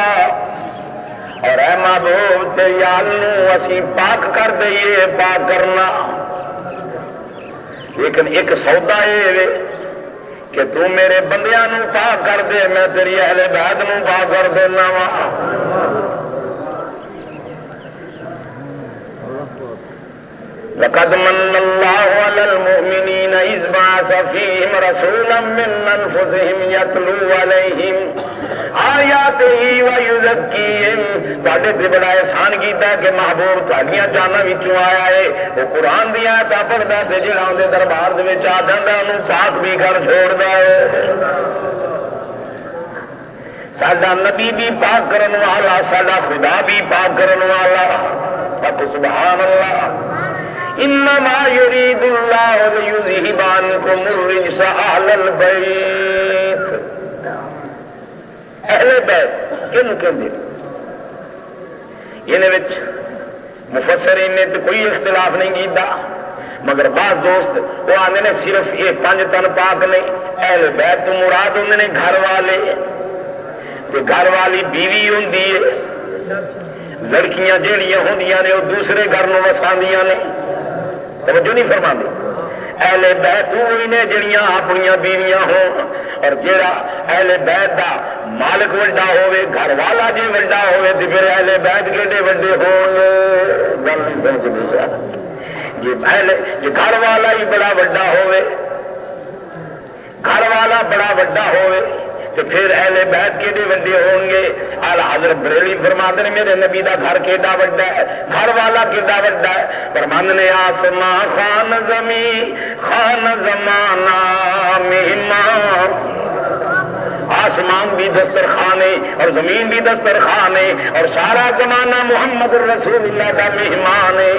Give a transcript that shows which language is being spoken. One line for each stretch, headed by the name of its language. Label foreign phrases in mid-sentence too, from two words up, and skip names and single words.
Punjabi: اور اے محبوب تے یالوں اسی پاک کر دئیے پاک کرنا. لیکن ایک سودا ہے کہ تو میرے بندیاں نو پاک کر دے میں تیری اہل بیت نو پاک کر دینا وا.
Arabic: لقد من اللہ علی المؤمنین اذ بعث فیہم رسولا من انفسہم یتلو علیہم آیاتہ ویزکیہم.
Punjabi: تواڈے تے بڑا احسان کیتا ہے کہ محبوب تہاڈیاں جاناں وچوں آیا ہے وہ قرآن دی آیات پڑھدا تے جڑا اون دے دربار دے وچ آ جاندا اونوں پاک بھی کر چھوڑدا ہے. ساڈا نبی بھی پاک کرن والا ساڈا خدا بھی پاک کرن والا.
Arabic: سبحان اللہ. انما یرید اللہ لیذھب عنکم الرجس اہل البیت.
Punjabi: اہل بیت کن کہندے یہ مفسرین نے تو کوئی اختلاف نہیں کیتا مگر بعض دوست وہ آتے ہیں صرف یہ 5 تن پاک نہیں. اہل بیت تو مراد ہوندے نے گھر والے. گھر والی بیوی ہوندی ہے. لڑکیاں جہڑیاں ہوندیاں نے وہ دوسرے گھر نو وساندیاں نے. توجہ نہیں فرما دی. اہل بیت وہی نے جڑیاں اپنی بیویاں ہون اور جڑا اہل بیت دا مالک وڈا ہوئے گھر والا جی وڈا ہوئے تو پھر اہل بیت کیڑے وڈے ہون گل نہیں سمجھ جی گھر والا ہی بڑا وڈا ہوئے گھر والا بڑا وڈا ہوئے تو پھر اہل بیت کیڑے وڈے ہون گے. اعلی حضرت بریلوی فرماتے ہیں میرے نبی دا گھر کیڈا وڈا ہے گھر والا کیڈا وڈا ہے. فرماندے نے آسمان خان زمین خان زمانہ مہمان.
Urdu: آسمان بھی دسترخوان ہے اور زمین بھی دسترخوان ہے اور سارا زمانہ محمد رسول اللہ کا مہمان ہے.